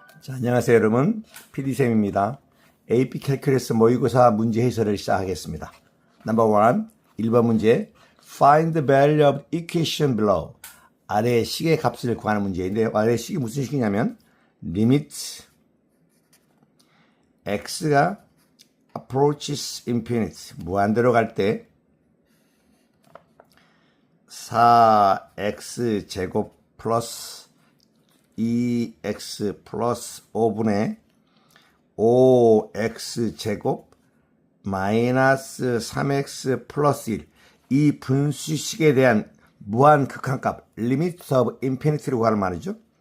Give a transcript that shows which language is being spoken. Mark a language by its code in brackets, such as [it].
[ko] 안녕하세요 여러분, PD쌤입니다. AP 캘큘러스 모의고사 문제 해설을 시작하겠습니다. 넘버 1, 1번 문제 [en] Find the value of equation below. [ko] 아래 식의 값을 구하는 문제인데요. 아래 식이 무슨 식이냐면 limit x가 [en] approaches infinity, [ko] 무한대로 갈 때 4x 제곱 플러스 2x 플러스 5분의 5x 제곱 마이너스 3x 플러스 1, 이 분수식에 대한 무한 극한값 [en] limit of infinity [ko] 라고 하는 말이죠.